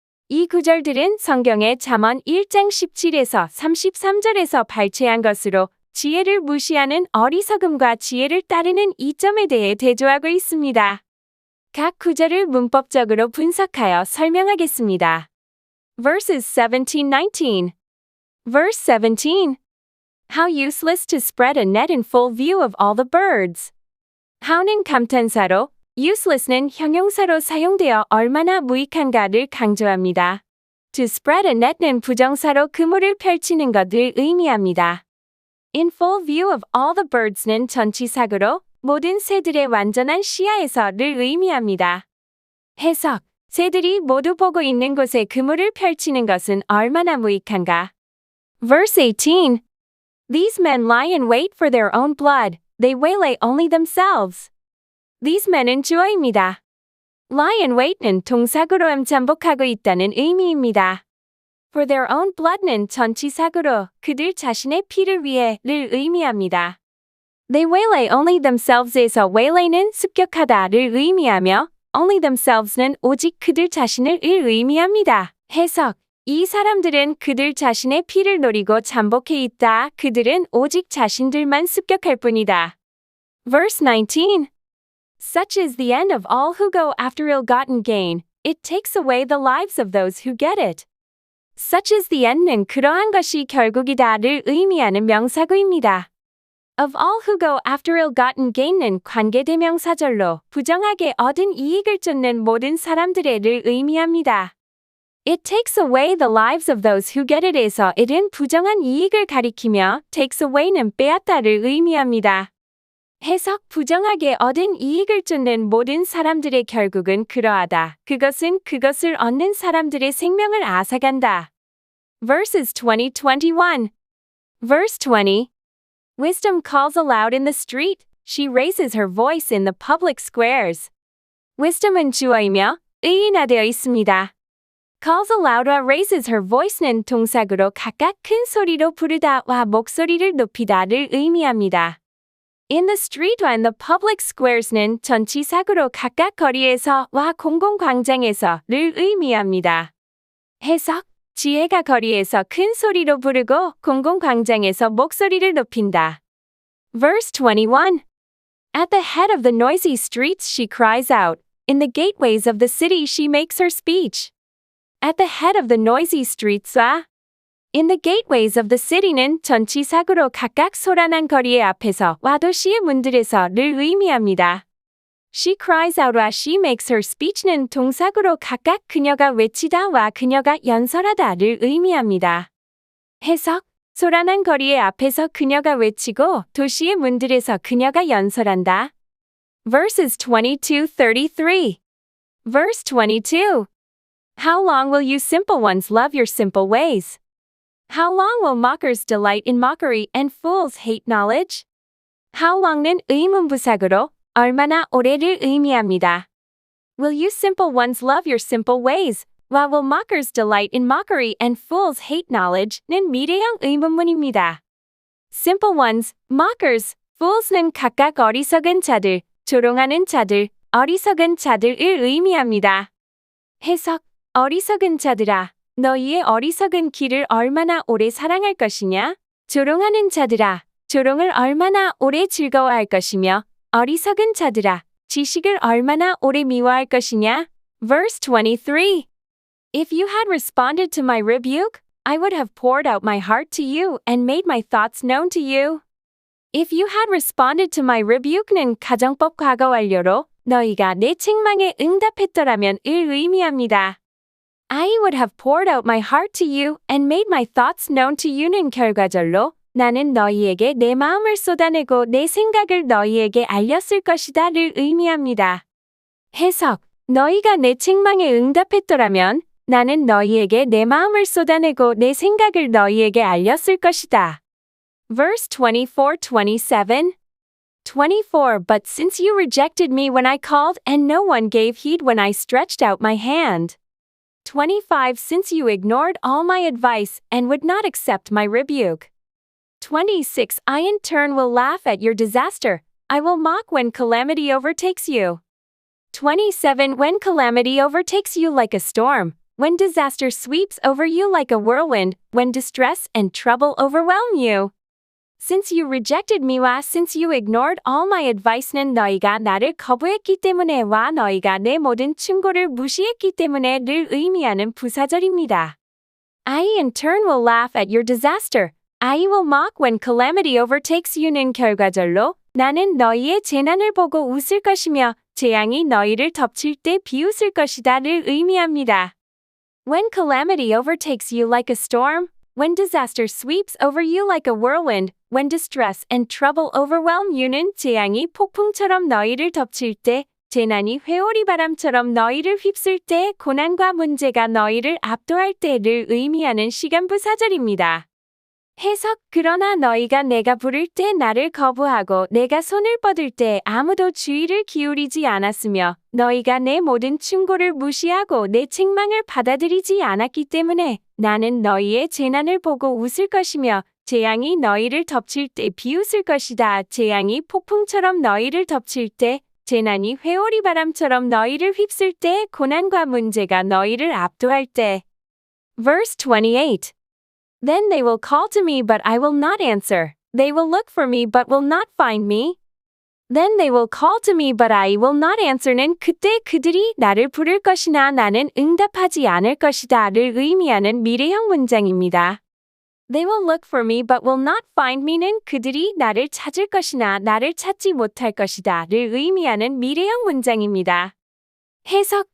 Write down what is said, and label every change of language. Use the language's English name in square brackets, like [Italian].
[Korean] 이 구절들은 성경의 잠언 1장 17에서 33절에서 발췌한 것으로 지혜를 무시하는 어리석음과 지혜를 따르는 이점에 대해 대조하고 있습니다. 각 구절을 문법적으로 분석하여 설명하겠습니다. [English] Verses 17-19. Verse 17. How useless to spread a net in full view of all the birds. [Korean] How는 감탄사로, useless는 형용사로 사용되어 얼마나 무익한가를 강조합니다. [English] To spread a net [Korean] 는 부정사로 그물을 펼치는 것을 의미합니다. [English] In full view of all the birds [Korean] 는 전치사구로 모든 새들의 완전한 시야에서를 의미합니다. 해석. 새들이 모두 보고 있는 곳에 그물을 펼치는 것은 얼마나 무익한가. [English] Verse 18. These men lie in wait for their own blood. They waylay only themselves. These men [Korean] 은 주어입니다. [English] Lie in wait [Korean] 는 동사구로 잠복하고 있다는 의미입니다. [English] For their own blood [Korean] 는 전치사구로 그들 자신의 피를 위해를 의미합니다. They waylay only themselves에서 waylay는 습격하다를 의미하며 only themselves는 오직 그들 자신을 의미합니다. 해석. 이 사람들은 그들 자신의 피를 노리고 잠복해 있다. 그들은 오직 자신들만 습격할 뿐이다. [English] Verse 19. Such is the end of all who go after ill-gotten gain. It takes away the lives of those who get it. Such is the end [Korean] 는 그러한 것이 결국이다를 의미하는 명사구입니다. [English] Of all who go after ill-gotten gain [Korean] 는 관계대명사절로 부정하게 얻은 이익을 쫓는 모든 사람들의를 의미합니다. [English] It takes away the lives of those who get it에서 it은 [Korean] 부정한 이익을 가리키며 [English] takes away는 [Korean] 빼앗다를 의미합니다. 해석. 부정하게 얻은 이익을 쫓는 모든 사람들의 결국은 그러하다. 그것은 그것을 얻는 사람들의 생명을 앗아간다. [English] Verses 20-21. Verse 20. Wisdom calls aloud in the street. She raises her voice in the public squares. [Korean] Wisdom은 주어이며 의인화되어 있습니다. [English] Calls aloud [Korean] 와 [English] raises her voice [Korean] 는 동사구로 각각 큰 소리로 부르다와 목소리를 높이다를 의미합니다. [English] In the street와 in the public squares는 [Korean] 전치사구로 각각 거리에서와 공공광장에서를 의미합니다. [English] 해석. [Korean] 지혜가 거리에서 큰 소리로 부르고 공공광장에서 목소리를 높인다. [English] Verse 21. At the head of the noisy streets she cries out. In the gateways of the city she makes her speech. At the head of the noisy streets와 in the gateways of the city는 [Korean] 전치사구로 각각 소란한 거리의 앞에서와 도시의 문들에서를 의미합니다. [English] She cries out [Korean] 와 [English] she makes her speech [Korean] 는 동사구로 각각 그녀가 외치다와 그녀가 연설하다를 의미합니다. 해석. 소란한 거리의 앞에서 그녀가 외치고 도시의 문들에서 그녀가 연설한다. [English] Verses 22-33. Verse 22. How long will you simple ones love your simple ways? How long will mockers delight in mockery and fools hate knowledge? [Korean] How long는 의문부사구로 얼마나 오래를 의미합니다. [English] Will you simple ones love your simple ways? While will mockers delight in mockery and fools hate knowledge는 [Korean] 미래형 의문문입니다. [English] Simple ones, mockers, fools [Korean] 는 각각 어리석은 자들, 조롱하는 자들, 어리석은 자들을 의미합니다. 해석. 어리석은 자들아, 너희의 어리석은 길을 얼마나 오래 사랑할 것이냐? 조롱하는 자들아, 조롱을 얼마나 오래 즐거워할 것이며 어리석은 자들아, 지식을 얼마나 오래 미워할 것이냐? [English] Verse 23. If you had responded to my rebuke, I would have poured out my heart to you and made my thoughts known to you. If you had responded to my rebuke [Korean] 는 가정법 과거 완료로 너희가 내 책망에 응답했더라면 을 의미합니다. [English] I would have poured out my heart to you and made my thoughts known to you는 [Korean] 결과절로 나는 너희에게 내 마음을 쏟아내고 내 생각을 너희에게 알렸을 것이다를 의미합니다. 해석. 너희가 내 책망에 응답했더라면 나는 너희에게 내 마음을 쏟아내고 내 생각을 너희에게 알렸을 것이다. [English] Verse 24-27. 24 But since you rejected me when I called and no one gave heed when I stretched out my hand. 25 Since you ignored all my advice and would not accept my rebuke. 26. I in turn will laugh at your disaster. I will mock when calamity overtakes you. 27. When calamity overtakes you like a storm, when disaster sweeps over you like a whirlwind, when distress and trouble overwhelm you. Since you rejected me [Korean] 와 [English] since you ignored all my advice [Korean] 는 너희가 나를 거부했기 때문에와 너희가 내 모든 충고를 무시했기 때문에를 의미하는 부사절입니다. [English] I in turn will laugh at your disaster. I will mock when calamity overtakes you [Korean] 는 결과절로 나는 너희의 재난을 보고 웃을 것이며 재앙이 너희를 덮칠 때 비웃을 것이다를 의미합니다. [English] When calamity overtakes you like a storm, when disaster sweeps over you like a whirlwind, when distress and trouble overwhelm you는 [Korean] 재앙이 폭풍처럼 너희를 덮칠 때, 재난이 회오리 바람처럼 너희를 휩쓸 때, 고난과 문제가 너희를 압도할 때를 의미하는 시간부사절입니다. 해석. 그러나 너희가 내가 부를 때 나를 거부하고 내가 손을 뻗을 때 아무도 주의를 기울이지 않았으며 너희가 내 모든 충고를 무시하고 내 책망을 받아들이지 않았기 때문에 나는 너희의 재난을 보고 웃을 것이며 재앙이 너희를 덮칠 때 비웃을 것이다. 재앙이 폭풍처럼 너희를 덮칠 때, 재난이 회오리 바람처럼 너희를 휩쓸 때, 고난과 문제가 너희를 압도할 때. [English] Verse 28. Then they will call to me but I will not answer. They will look for me but will not find me. Then they will call to me but I will not answer는 [Korean] 그때 그들이 나를 부를 것이나 나는 응답하지 않을 것이다를 의미하는 미래형 문장입니다. [English] They will look for me but will not find me [Korean] 는 그들이 나를 찾을 것이나 나를 찾지 못할 것이다를 의미하는 미래형 문장입니다. 해석.